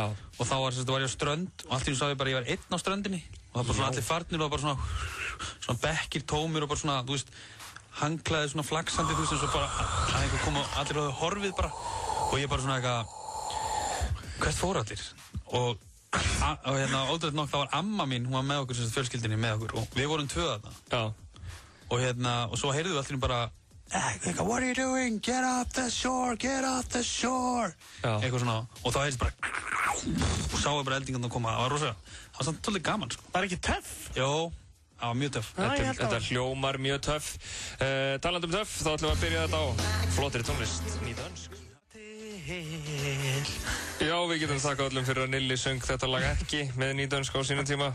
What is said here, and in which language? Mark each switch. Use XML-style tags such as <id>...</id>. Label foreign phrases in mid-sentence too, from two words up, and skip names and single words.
<is>Og þá var ég á strönd og allt í einu sá ég bara, ég var einn á ströndinni og það var bara svona allir farnir og bara svona bekkir tómir og bara svona, þú veist, hangklæðið svona flaksandi, þú veist, eins og bara að einhver kom og allir hafði horfið bara og ég bara svona eitthvað, hvert fóru allir? Og ótrúlega nokk, það var amma mín, hún var með okkur sem fjölskyldinni með okkur og við vorum 2 þarna. Já. Og svo heyrðum við allir bara</is> <en>what are you doing? Get off the shore, get off the shore.</en> <is>Já. Eitthvað svona, og þá heyrðist bara og sáu bara eldingarna koma, það var rosalega, það var svolítið gaman, sko. Var ekki töff? Jó, það var mjög töff. Þetta hljómar mjög töff. Talandi töff, þá ætlum við að byrja þetta á flottri tónlist, nýdönsk. Já, við getum þakkað öllum fyrir að Nilli söng þetta lag ekki með nýdönsk á sínum tíma.</is>